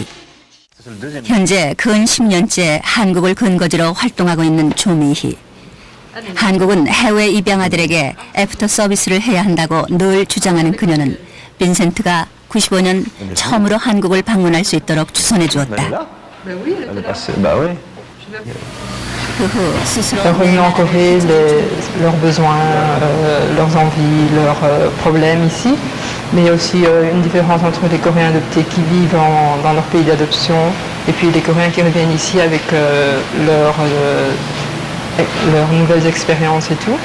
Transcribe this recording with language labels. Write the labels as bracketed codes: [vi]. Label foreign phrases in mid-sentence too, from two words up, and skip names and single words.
[ko] 현재 근 10년째 한국을 근거지로 활동하고 있는 조미희. 한국은 해외 입양아들에게 애프터 서비스를 해야 한다고 늘 주장하는 그녀는 빈센트가 95년 처음으로 한국을 방문할 수 있도록 주선해 주었다. 그 후 스스로 [fr] Revenus en Corée, leurs besoins, leurs envies, leurs problèmes ici. Mais il y a aussi une différence entre les Coréens adoptés qui vivent dans leur pays d'adoption et puis les Coréens qui reviennent ici avec leurs nouvelles expériences et tout.